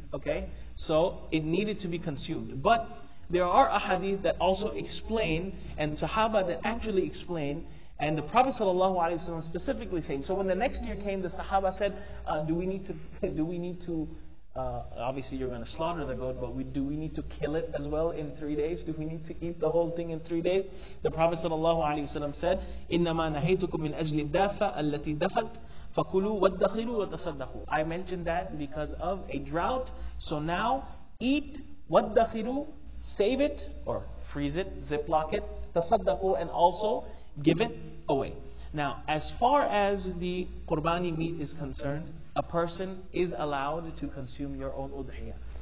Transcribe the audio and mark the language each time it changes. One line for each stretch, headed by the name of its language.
English: Okay, so it needed to be consumed. But there are ahadith that also explain, and Sahaba that actually explain. And the Prophet ﷺ specifically saying, so when the next year came, the Sahaba said, do we need to, obviously you're going to slaughter the goat, but do we need to kill it as well in 3 days? Do we need to eat the whole thing in 3 days? The Prophet ﷺ said,
Arabic: إِنَّمَا نَهَيْتُكُم مِّنْ أَجْلِ الدَّافَةِ الَّتِي دَفَتْ فَكُلُوا وَادَّخِرُوا وَتَصَدَّقُوا.
English: I mentioned that because of a drought. So now, eat, وَادَّخِرُوا, save it, or freeze it, ziplock it, tasaddaqu, and also give it away. Now, as far as the qurbani meat is concerned, a person is allowed to consume your own udhiyah.